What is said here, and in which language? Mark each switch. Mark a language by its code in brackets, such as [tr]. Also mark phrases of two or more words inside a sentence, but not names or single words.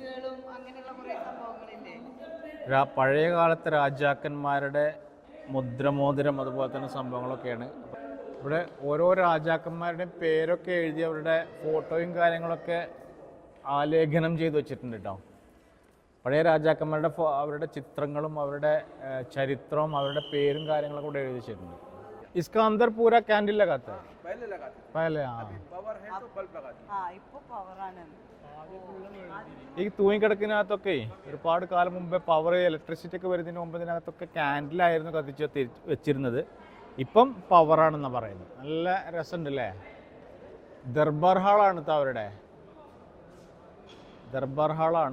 [ml] പഴയ കാലത്തെ രാജാക്കന്മാരുടെ മുദ്രമോതിരം അതുപോലെ തന്നെ സംഭവങ്ങളൊക്കെയാണ്. ഇവിടെ ഓരോ രാജാക്കന്മാരുടെയും പേരൊക്കെ എഴുതി അവരുടെ ഫോട്ടോയും കാര്യങ്ങളൊക്കെ ആലേഖനം ചെയ്ത് വെച്ചിട്ടുണ്ട് കേട്ടോ. പഴയ രാജാക്കന്മാരുടെ അവരുടെ ചിത്രങ്ങളും അവരുടെ ചരിത്രവും അവരുടെ പേരും കാര്യങ്ങളൊക്കെ ഇവിടെ എഴുതി വെച്ചിട്ടുണ്ട്. [hi] इसका अंदर पूरा कैंडल लगाता है पहले. [ml] ഈ തൂങ്ങിക്കിടക്കിനകത്തൊക്കെ ഒരുപാട് കാലം മുമ്പേ [en] power electricity [ml] ഒക്കെ വരുന്നതിന് മുമ്പ് ഇതിനകത്തൊക്കെ ക്യാൻഡിലായിരുന്നു കത്തിച്ച് വെച്ചിരുന്നത്. ഇപ്പം പവറാണെന്നാണ് പറയുന്നത്. നല്ല രസമുണ്ട് അല്ലേ. ദർബാർ ഹാളാണ് അവരുടെ ദർബാർ ഹാളാണ്.